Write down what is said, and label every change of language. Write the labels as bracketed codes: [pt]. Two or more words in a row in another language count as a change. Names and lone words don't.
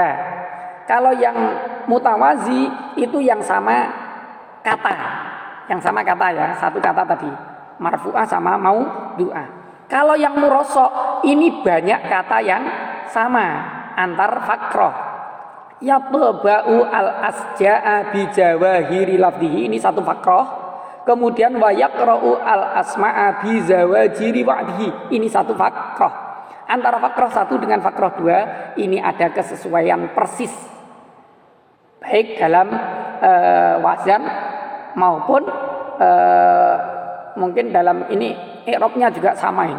[id] Kalau yang mutawazi itu yang sama kata ya, satu kata tadi, marfu'ah sama maudu'ah. Kalau yang murassa ini banyak kata yang sama antar fakroh. [ar] يطبع الأسجاع بجواهر لفظه, [id] ini satu fakroh. [ar] Kemudian ويقرع الأسماع بزواجر وعظه, [id] ini satu fakroh. Antara fakroh satu dengan fakroh dua ini ada kesesuaian persis, baik dalam wazan maupun mungkin dalam ini i'rabnya juga sama ini.